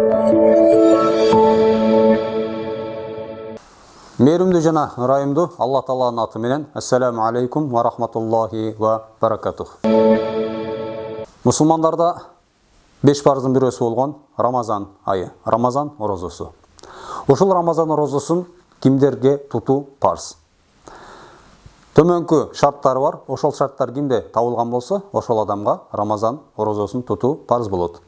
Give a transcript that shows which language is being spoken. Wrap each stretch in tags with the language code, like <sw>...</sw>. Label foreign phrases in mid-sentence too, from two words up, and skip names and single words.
<ky>Мейірімді жана ырайымды Алла Тааланын аты менен</ky> <ar>السلام عليكم ورحمة الله وبركاته.</ar> <ky>Мусулмандарда 5 парыздын бирөөсү болгон Рамазан айы, Рамазан орозосу. Ошол Рамазан орозосун кимдерге тутуу парыз? Төмөнкү шарттары бар. Ошол шарттар кимде табылган болсо, ошол адамга Рамазан орозосун тутуу парыз болот.</ky>